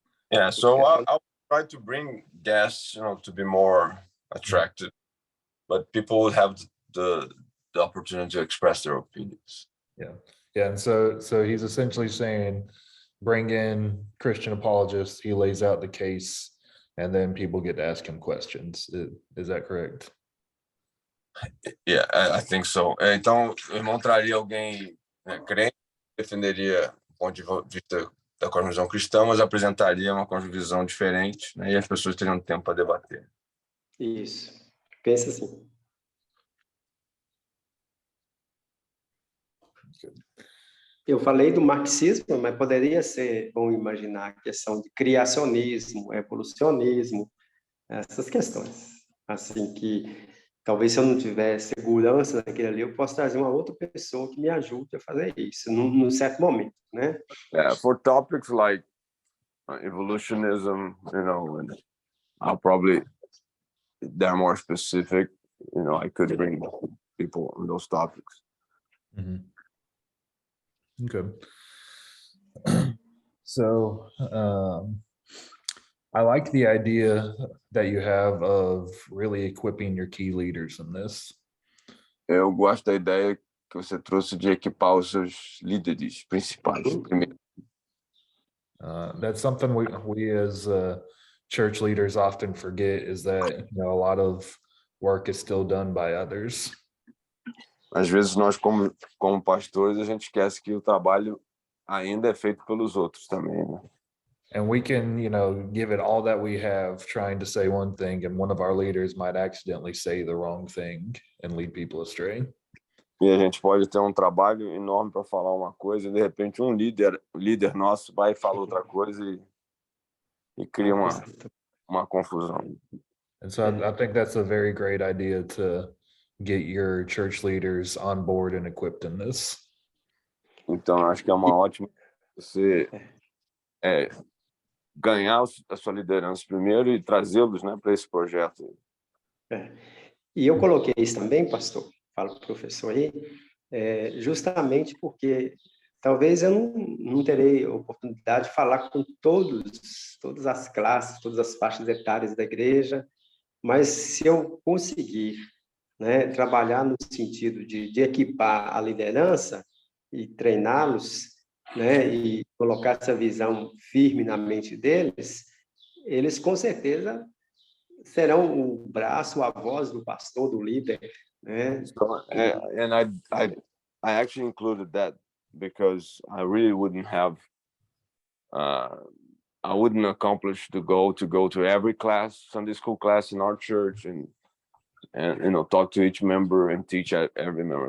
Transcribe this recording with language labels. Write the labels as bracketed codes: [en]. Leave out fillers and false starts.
[en] Yeah, so I'll try to bring guests, to be more attractive, but people would have the opportunity to express their opinions. Yeah, and so he's essentially saying, bring in Christian apologists. He lays out the case, and then people get to ask him questions. Is that correct? Yeah, I think so. [pt] Então, o irmão traria alguém crente, defenderia o ponto de vista da cosmovisão cristã, mas apresentaria uma cosmovisão diferente, né, e as pessoas teriam tempo para debater. Isso. Pensa assim. Eu falei do marxismo, mas poderia ser, vamos imaginar, a questão de criacionismo, evolucionismo, essas questões. Assim que, talvez se eu não tiver segurança naquele ali, eu posso trazer uma outra pessoa que me ajude a fazer isso, num certo momento, né? [en] Yeah, for topics like evolutionism, and I'll probably, they're more specific, I could bring people on those topics. Mm-hmm. Okay. So I like the idea that you have of really equipping your key leaders in this. [pt] Eu gosto da ideia que você trouxe de equipar os seus líderes principais primeiro. [en] That's something we as church leaders often forget, is that a lot of work is still done by others. [pt] Às vezes nós como pastores a gente esquece que o trabalho ainda é feito pelos outros também, né? [en] And we can, give it all that we have trying to say one thing, and one of our leaders might accidentally say the wrong thing and lead people astray. [pt] E a gente pode ter um trabalho enorme para falar uma coisa e de repente um líder nosso vai e fala outra coisa e cria uma confusão. [en] And so I think that's a very great idea to get your church leaders on board and equipped in this. [pt] Então acho que é uma ótima você ganhar a sua liderança primeiro e trazê-los, né, para esse projeto. E eu coloquei isso também, pastor, falo para o professor aí, justamente porque talvez eu não terei oportunidade de falar com todas as classes, todas as faixas etárias da igreja, mas se eu conseguir, né, trabalhar no sentido de equipar a liderança e treiná-los, né, e colocar essa visão firme na mente deles, eles com certeza serão o braço, a voz do pastor, do líder, né? [en] So, and I actually included that because I really wouldn't have I wouldn't accomplish the goal to go to every class, Sunday school class in our church, and talk to each member and teach every member.